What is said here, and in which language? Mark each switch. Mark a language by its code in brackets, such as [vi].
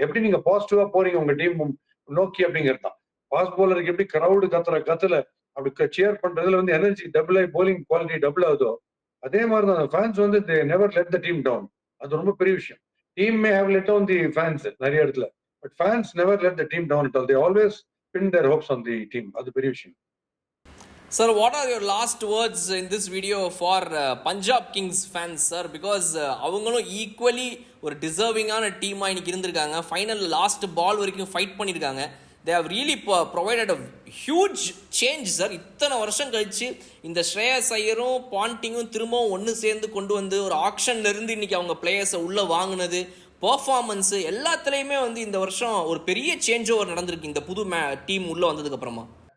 [ta] எப்படி நீங்க பாசிட்டிவா போறீங்க உங்க டீம் நோக்கி அப்படிங்கிறது தான். ஃபாஸ்ட் பவுலருக்கு எப்படி கிரௌடு கத்துல அப்படி சேர் பண்றதுல வந்து எனர்ஜி டபுள் ஆகி போலிங் குவாலிட்டி டபுள் ஆகுதோ, அதே மாதிரி தான் ஃபேன்ஸ் வந்து [en] They never let the team down. [ta] அது ரொம்ப பெரிய விஷயம். [en] team may have let down the fans [ta] நிறைய இடத்துல, [en] But fans never let the team down at all. They always pin their hopes on the team. [ta] அது பெரிய விஷயம். [en] Sir, what are your last words in this video for Punjab Kings fans, sir? [ta] Because அவங்களும் equally ஒரு டிசர்விங்கான டீமாக இன்னைக்கு இருந்திருக்காங்க. Final last ball வரைக்கும் fight பண்ணியிருக்காங்க. [en] they have really provided a huge change [ta] sir. இத்தனை வருஷம் கழிச்சு இந்த ஸ்ரேயஸ் ஐயரும் பாண்டிங்கும் திரும்பவும் ஒன்று சேர்ந்து கொண்டு வந்து ஒரு ஆக்ஷன்ல இருந்து இன்னைக்கு அவங்க பிளேயர்ஸை உள்ள வாங்கினது, பெர்ஃபார்மன்ஸு எல்லாத்துலேயுமே வந்து இந்த வருஷம் ஒரு பெரிய சேஞ்ச் ஓவர் நடந்திருக்கு இந்த புது டீம் உள்ள வந்ததுக்கு அப்புறமா.